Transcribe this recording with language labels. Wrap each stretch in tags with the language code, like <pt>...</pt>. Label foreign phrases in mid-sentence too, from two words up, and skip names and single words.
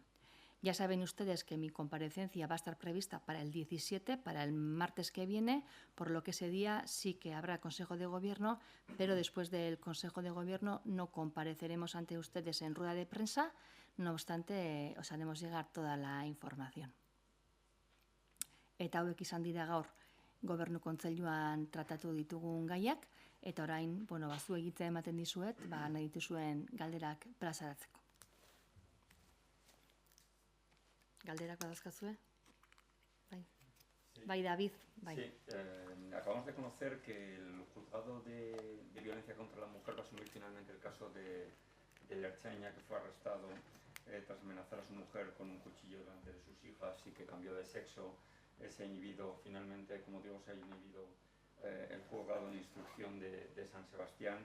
<es>Ya saben ustedes que mi comparecencia va a estar prevista para el 17, para el martes que viene, por lo que ese día sí que habrá Consejo de Gobierno, pero después del Consejo de Gobierno no compareceremos ante ustedes en rueda de prensa, no obstante os haremos llegar toda la información.</es> <eu>Eta hauek izan dira gaur Gobernu Kontseiluan tratatu ditugun gaiak, eta orain, zu egitea ematen dizuet, nahi dituzuen galderak plazaratzeko. Galderak badauzkazue? Bai.</eu> <es>Sí.</es> <eu>Bai, David. Bai.</eu> <es>Sí, acabamos de conocer que el juzgado de violencia contra la mujer va a asumir finalmente el caso del ertzaina que fue arrestado tras amenazar a su mujer con un cuchillo delante de sus hijas y que cambió de sexo. Se ha inhibido finalmente, como digo, se ha inhibido el juzgado de instrucción de San Sebastián.</es>